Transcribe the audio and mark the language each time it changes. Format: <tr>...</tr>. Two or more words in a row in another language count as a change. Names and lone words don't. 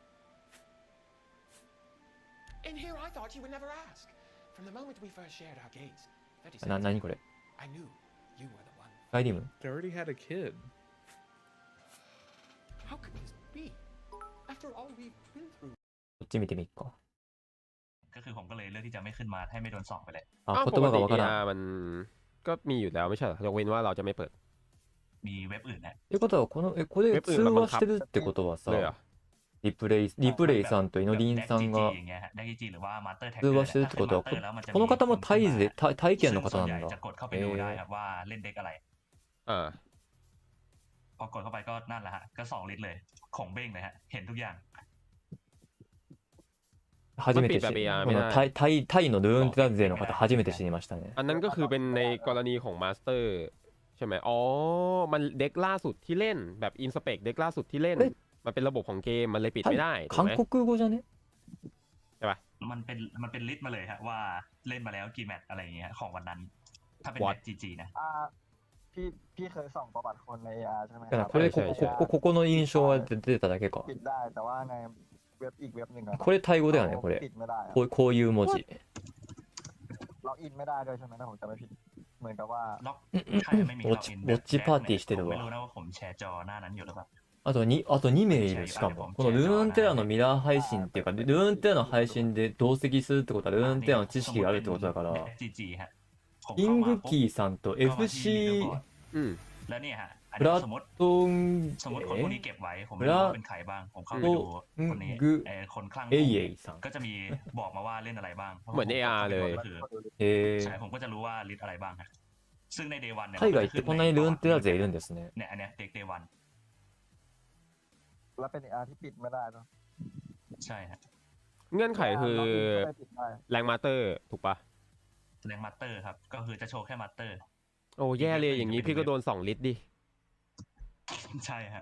<ja>何これ？ガイリム？こっち見てみっか。</ja> <th>ก็คือผมก็เลยเลือกที่จะไม่ขึ้นมาให้ไม่โดนส่องไปเลย</th> <ja>言葉がわからん。</ja> <th>มันก็มีอยู่แล้วไม่ใช่เหรอยกเว้นว่าเราจะไม่เปิด มีเว็บอื่นนะ</th> <ja>ってことはこれ通話してるってことはさ、リプレイさんとイノリンさんが通話してるってことは、この方もタイ圏の方なんだ。</ja> <th>จะกดเข้าไปดูได้ครับว่าเล่นเด็กอะไรพอกดเข้าไปก็นั่นแหละฮะก็2 ลิตรเลยของเบ้งเลยฮะเห็นทุกอย่าง</th> <ja>初めてタイのルーンテア勢の方初めて知りましたね。</ja> <th>อันนั้นก็คือเป็นในกรณีของมาสเตอร์ใช่ไหมอ๋อมันเด็กล่าสุดที่เล่นแบบอินสเปกเด็กล่าสุดที่เล่นมันเป็นระบบของเกมมันเลยปิดไม่ได้</th> <ja>韓国語じゃね</ja> <th>ใช่ปะ มันเป็นลิสต์มาเลยฮะว่าเล่นมาแล้วกี่แมตช์อะไรอย่างเงี้ยของวันนั้นถ้าเป็นแมตช์ GG นะ พี่เคยส่องประวัติคนใน AR ใช่ไหมครั</th> <ja>บここの印象は出ただけか。</ja> <th>ปิดได้แต่ว่าในเว็บอีกเว็บหนึ่ง</th> <ja>これタイ語だよねこれ。こういう文字。</ja> <th>ล็อกอินไม่ได้ด้วยใช่ไหมถ้าผมจำไม่ผิดเหมือนกับว่า ล็อกใช่ไม่มีล็อกอิน</th> <ja>ウォッチパーティーしてるわ。</ja> <th>ไม่รู้นะว่าผมแชร์จอหน้านั้นอยู่หรือเปล่า</th> <ja>あと2名いる。しかもこのルーンテアのミラー配信っていうか、ルーンテアの配信で同席するってことはルーンテアの知識があるってことだから、イングキーさんと FC プラトン</ja> <th>สมมติคนพวกนี้เก็บไว้ผมไม่รู้ว่าเป็นใครบ้างผมเข้าไปดูคนนี้คนคลั่ง</th> <ja>さん</ja> <th>ก็จะมีบอกมาว่าเล่นอะไรบ้าง เหมือน AR เลย ใช่ผมก็จะรู้ว่าลิสต์อะไรบ้างครับซึ่งใน Day 1เนี่ย</th> <ja>海外ってこんなにルーンテア勢いるんですね。</ja> <th>เนี่ยอันเนี้ยเด็ก Day 1 แล้วเป็น AR ที่ปิดไม่ได้เนาะ ใช่ฮะ เงื่อนไขคือแรงมาสเตอร์ถูกปะ แรงมาสเตอร์ครับก็คือจะโชว์แค่มาสเตอร์ โอ้แย่เลยอย่างนี้พี่ก็โดน2 ลิตรดิ ใช่ฮะ</th>